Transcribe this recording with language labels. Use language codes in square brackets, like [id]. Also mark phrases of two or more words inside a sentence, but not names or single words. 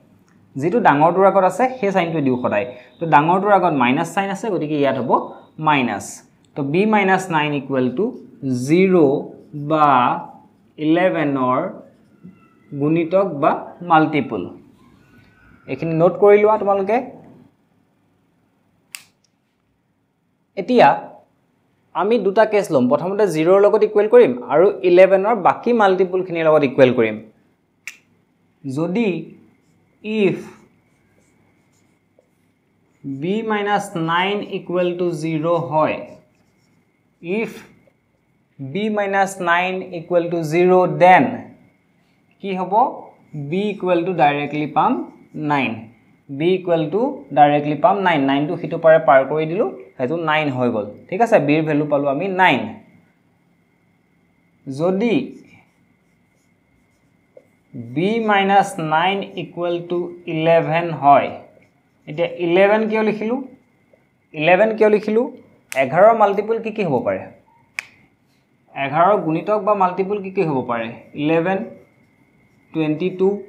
[as] সেই সাইনটো দিও সদায় তো ডাঙৰটোৰ আগত মাইনাস সাইন আছে গতিকে ইয়াত হ'ব মাইনাস তো [en] b minus 9 equal to 0 [as] বা 11 ৰ গুণিতক বা মাল্টিপল এখিনি নোট কৰি লোৱা তোমালোকে এতিয়া আমি দুটা কেস লম প্ৰথমতে 0 ৰ লগত ইকুৱেল কৰিম আৰু 11 ৰ বাকি মাল্টিপল খিনিৰ লগত ইকুৱেল কৰিম যদি if [en] b minus 9 equal to 0 [as] হয় [en] if b minus 9 equal to 0 then [as] কি হ'ব [en] b equal to directly [as] পাম 9 [en] b equal to directly [as] পাম 9 9 টো হিটো পাৰে পাৰ কৰি দিলো হেতু 9 হৈ গল ঠিক আছে b ৰ ভ্যালু পালো আমি 9 যদি [en] b minus 9 equal to 11 [as] হয় এটা 11 কিয় লিখিলো 11 ৰ মাল্টিপল কি হ'ব পাৰে 11 ৰ গুণিতক বা মাল্টিপল কি হ'ব পাৰে 11 22